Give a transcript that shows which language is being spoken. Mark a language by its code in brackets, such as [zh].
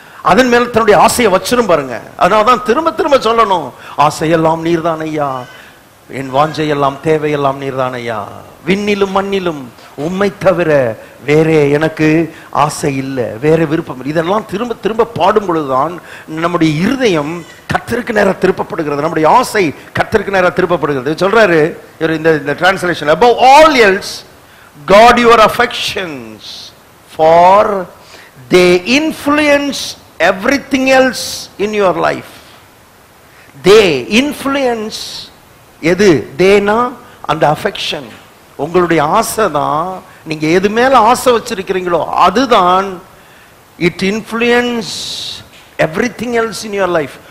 [ta] அதன் மேல தன்னுடைய ஆசையை வச்சிரும் பாருங்க. அதனாலதான் திரும்ப திரும்ப சொல்லணும், ஆசையெல்லாம் நீர்தான் ஐயா, என் வாஞ்சையெல்லாம் தேவையெல்லாம் நீர்தான் ஐயா, விண்ணிலும் மண்ணிலும் உம்மை தவிர வேற எனக்கு ஆசை இல்லை, வேற விருப்பம் இல்லை. இதெல்லாம் திரும்ப திரும்ப பாடும் பொழுதுதான் நம்முடைய இருதயம் கர்த்தருக்கு நேரா திருப்பப்படுகிறது, நம்முடைய ஆசை கர்த்தருக்கு நேரா திருப்பப்படுகிறது. சொல்றாரு இந்த translation, [en] above all else guard your affections for they influence everything else in your life. they influence, [ta] எது தேனா? அந்த affection, உங்களுடைய ஆசை தான். நீங்க எது மேல ஆசை வச்சிருக்கிறீங்களோ அதுதான் [en] it influence everything else in your life.